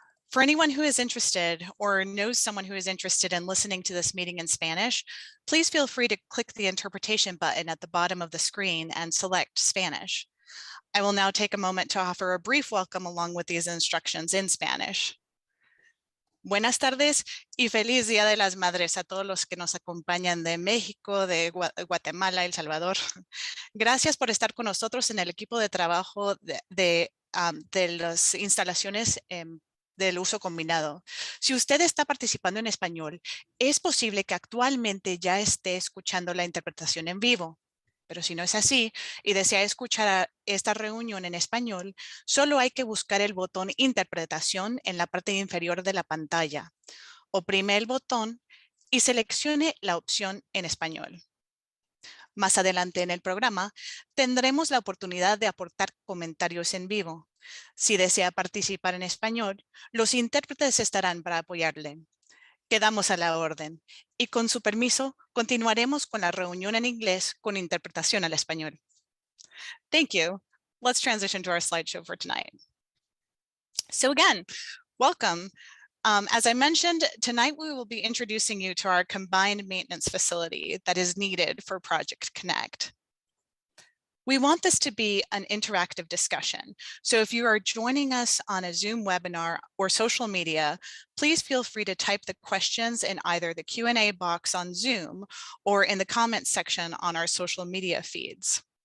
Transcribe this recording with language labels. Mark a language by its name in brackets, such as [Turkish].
[English] For anyone who is interested or knows someone who is interested in listening to this meeting in Spanish, please feel free to click the interpretation button at the bottom of the screen and select Spanish. I will now take a moment to offer a brief welcome along with these instructions in Spanish. [Spanish] Buenas tardes y feliz Día de las Madres a todos los que nos acompañan de México, de Guatemala, El Salvador. Gracias por estar con nosotros en el equipo de trabajo de las instalaciones del uso combinado. Si usted está participando en español, es posible que actualmente ya esté escuchando la interpretación en vivo. Pero si no es así y desea escuchar esta reunión en español, solo hay que buscar el botón Interpretación en la parte inferior de la pantalla. Oprime el botón y seleccione la opción en español. Más adelante en el programa, tendremos la oportunidad de aportar comentarios en vivo. Si desea participar en español, los intérpretes estarán para apoyarle. Quedamos a la orden y con su permiso continuaremos con la reunión en inglés con interpretación al español. [English] Thank you. Let's transition to our slideshow for tonight. So again, welcome. As I mentioned, tonight we will be introducing you to our combined maintenance facility that is needed for Project Connect. We want this to be an interactive discussion. So if you are joining us on a Zoom webinar or social media, please feel free to type the questions in either the Q&A box on Zoom or in the comments section on our social media feeds.